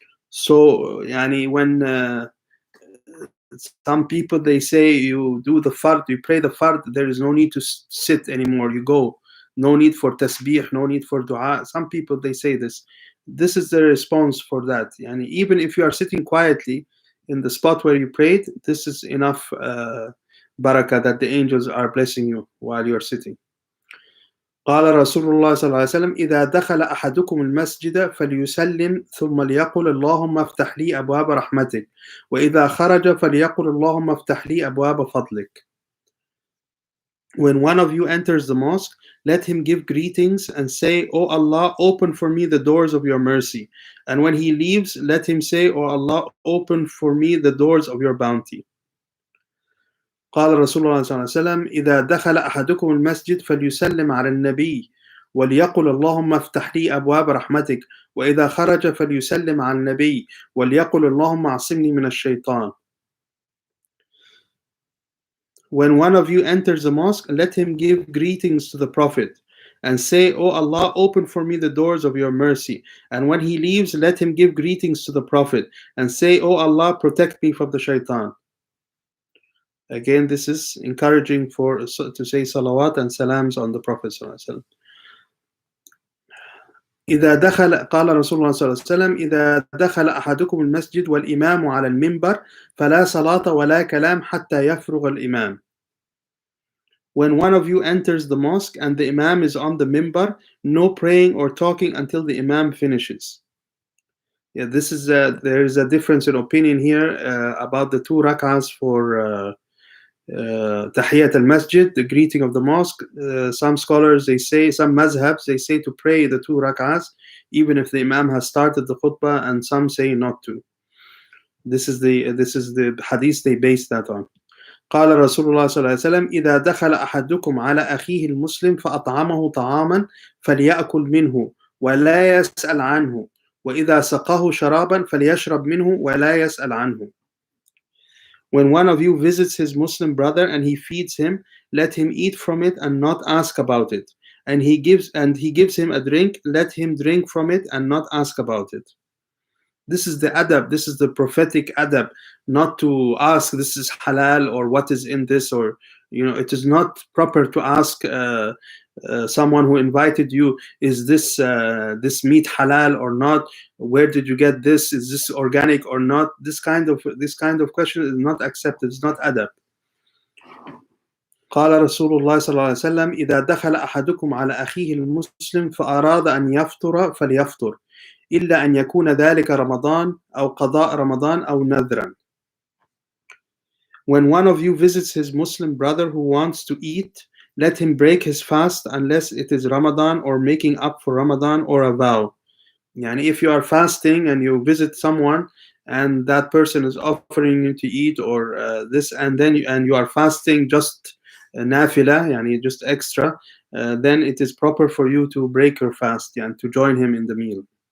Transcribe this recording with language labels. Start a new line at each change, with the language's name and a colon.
English: So, when some people, they say you do the fard, you pray the fard, there is no need to sit anymore, you go. No need for tasbih, no need for dua. Some people, they say this. This is the response for that. Even if you are sitting quietly in the spot where you prayed, this is enough barakah that the angels are blessing you while you are sitting.
Arabic: قال رسول الله صلى الله عليه وسلم إذا دخل أحدكم المسجد فليسلم ثم ليقل اللهم افتح لي أبواب رحمتك وإذا خرج فليقل اللهم افتح لي أبواب فضلك.
English: When one of you enters the mosque, let him give greetings and say, O Allah, open for me the doors of your mercy. And when he leaves, let him say, O Allah, open for me the doors of your bounty.
Arabic: قال رسول الله صلى الله عليه وسلم إذا دخل أحدكم المسجد فليسلم على النبي وليقل اللهم افتح لي أبواب رحمتك وإذا خرج فليسلم على النبي وليقل اللهم عصمني من الشيطان.
English: When one of you enters the mosque, let him give greetings to the Prophet and say, O Allah, open for me the doors of your mercy. And when he leaves, let him give greetings to the Prophet and say, O Allah, protect me from the shaitan. Again, this is encouraging to say salawat and salams on the Prophet ﷺ.
Arabic: إذا دخل قال رسول الله صلى الله عليه وسلم إذا دخل أحدكم المسجد والإمام على المنبر فلا صلاة ولا كلام حتى يفرغ الإمام.
English: When one of you enters the mosque and the imam is on the minbar, no praying or talking until the imam finishes. This is there is a difference in opinion here about the 2 rak'ahs for Tahiyyat al-Masjid, the greeting of the mosque. Some scholars, they say, some mazhabs, they say to pray the 2 rak'ahs even if the imam has started the khutbah, and some say not to. This is the hadith they base that on.
Arabic: قال رسول الله صلى الله عليه وسلم إذا دخل أحدكم على أخيه المسلم فأطعمه طعاما فليأكل منه ولا يسأل عنه وإذا سقاه شرابا فليشرب منه ولا يسأل عنه.
English: When one of you visits his Muslim brother and he feeds him, let him eat from it and not ask about it. And he gives him a drink, let him drink from it and not ask about it. This is the adab, this is the prophetic adab, not to ask this is halal or what is in this, or it is not proper to ask someone who invited you, is this meat halal or not? Where did you get this? Is this organic or not? This kind of question is not accepted. It's not adab.
Arabic: قال رسول الله صلى الله عليه وسلم إذا دخل أحدكم على أخيه المسلم فأراد أن يفطر فليفطر إلا أن يكون ذلك رمضان أو قضاء رمضان أو نذرا.
English: When one of you visits his Muslim brother who wants to eat, let him break his fast unless it is Ramadan or making up for Ramadan or a vow. Yani if you are fasting and you visit someone and that person is offering you to eat or this, and then you are fasting just nafila, yani just extra, then it is proper for you to break your fast and to join him in the meal.